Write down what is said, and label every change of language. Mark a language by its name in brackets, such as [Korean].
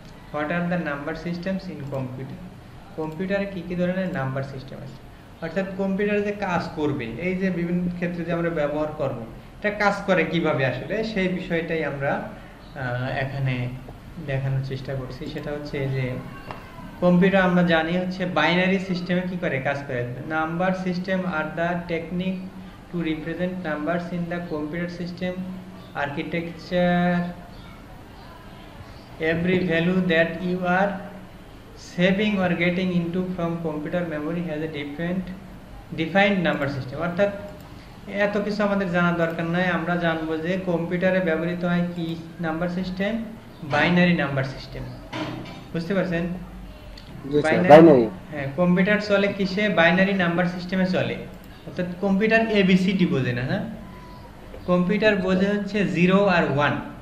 [English] what are the number systems in computer, [Bangla] কম্পিউটারে কি কি ধরনের নাম্বার সিস্টেম আছে, অর্থাৎ কম্পিউটারে যে কাজ করবে, এই যে বিভিন্ন ক্ষেত্রে যে আমরা ব্যবহার করব, এটা কাজ করে কিভাবে আসলে, সেই বিষয়টাই আমরা এখানে দেখানোর চেষ্টা করছি। সেটা হচ্ছে যে কম্পিউটার আমরা জানি হচ্ছে বাইনারি সিস্টেমে কি করে কাজ করে। [English] Number system are the technique to represent numbers in the computer system architecture. Every value that you are saving or getting into from computer memory has a defined number system। [Bangla] অর্থাৎ এত কিছু আমাদের জানা দরকার নাই, আমরা জানবো যে কম্পিউটারে ব্যবহৃত হয় কি number system, binary number system. বুঝতে পারছেন? বাইনারি, হ্যাঁ, কম্পিউটার চলে কিসে, বাইনারি নাম্বার সিস্টেমে চলে। অর্থাৎ কম্পিউটার এবিসিডি বোঝে না। হ্যাঁ, কম্পিউটার বোঝে হচ্ছে 0 আর 1।